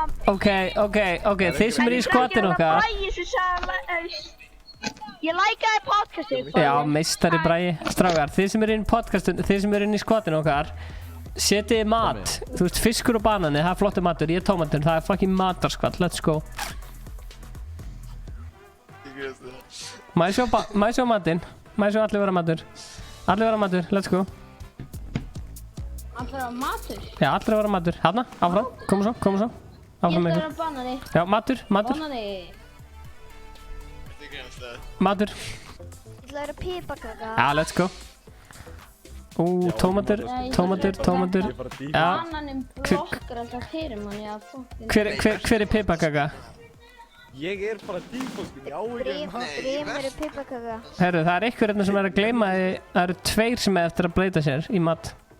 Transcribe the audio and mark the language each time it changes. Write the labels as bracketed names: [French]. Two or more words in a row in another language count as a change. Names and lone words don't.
[Icelandic] Ok, þið sem eru í skotinu okkar. Bragi sem sagði ég likeaði podcastið. Já, meistari Bragi. Strákar, þið sem eru inn í podcastinu, þið sem eru inn í skotinu okkar, setið mat. Þú veist, fiskur og banani, það er flottur matur. Ég er tómatur, það er fucking matarskvall. [English] Let's go. [Icelandic] Má ég sjá matinn? Má ég sjá allir vera matur? Allir vera matur, [English] let's go. [Icelandic] Allir vera matur? Já, allir vera matur. Hanna, áfram, koma svo. Áfram með Ég ætla að ykkur. vera banani. Já, matur. Banani. Matur. Ég ætla að vera piparkaka. Já, [English] let's go. [Icelandic] Tómatur. Já. Bananin blokkar alltaf fyrir mann, já, fokkin. Hver er piparkaka? Ég er bara tífólkin, ég á ekki Brimur er piparkaka. Herru, það er einhver hérna sem er að gleyma því, það eru 2 sem er eftir að bleyta sér í mat.